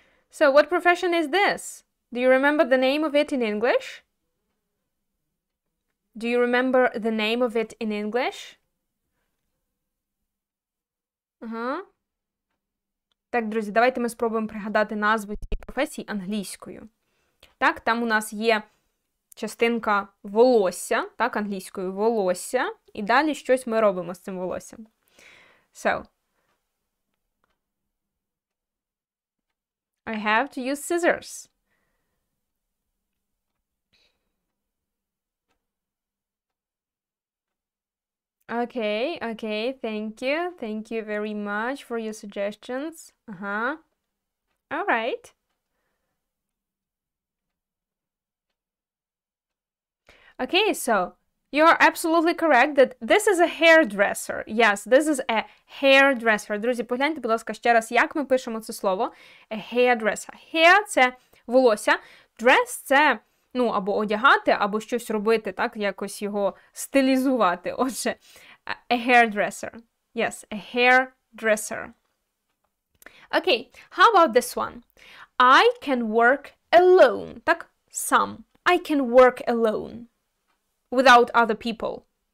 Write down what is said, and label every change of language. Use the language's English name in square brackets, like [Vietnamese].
[English] So, what profession is this? Do you remember the name of it in English? Do you remember the name of it in English? [Ukrainian] Так, друзі, давайте ми спробуємо пригадати назву цієї професії англійською. Так, там у нас є частинка волосся, так, англійською волосся, і далі щось ми робимо з цим волоссям. [English] So, I have to use scissors. Okay, thank you. Thank you very much for your suggestions. All right. Okay, so you're absolutely correct that this is a hairdresser. Yes, this is a hairdresser. [Ukrainian] Друзі, погляньте, будь ласка, ще раз, як ми пишемо це слово. [English] A hairdresser. [Ukrainian] Hair – це волосся. Dress – це, або одягати, або щось робити, так, якось його стилізувати. Отже, [English] a hairdresser. Yes, a hairdresser. Okay, how about this one? I can work alone. [Ukrainian] Так, [English] sum. I can work alone. Without other people.